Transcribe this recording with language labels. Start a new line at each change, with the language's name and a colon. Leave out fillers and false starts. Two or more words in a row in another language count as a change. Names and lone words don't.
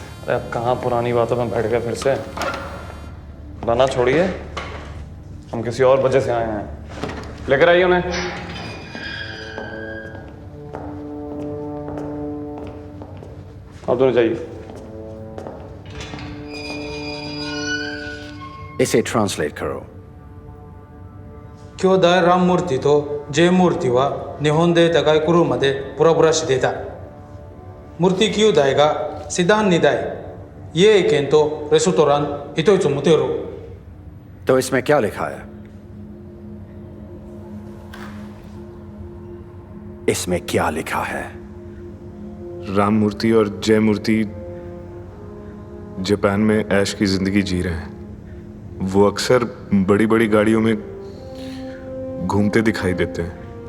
Hindi: अरे अब कहाँ पुरानी बातों में बैठ गए फिर से? बना छोड़िए, हम किसी और वजह से आए हैं। लेकर आइए उन्हें। आप दोनों जाइए। इसे ट्रांसलेट करो।
Japanese: 兄弟ランムルティと J ムルティは日本で高い車でプラプラしていた。ムルティ兄弟がセダン2台、家券とレストラン一つ持てる。
Hindi: तो इसमें क्या लिखा है? इसमें क्या लिखा है? राम मूर्ति और जय मूर्ति जापान में ऐश की जिंदगी जी रहे हैं। वो अक्सर बड़ी बड़ी गाड़ियों में घूमते दिखाई देते हैं।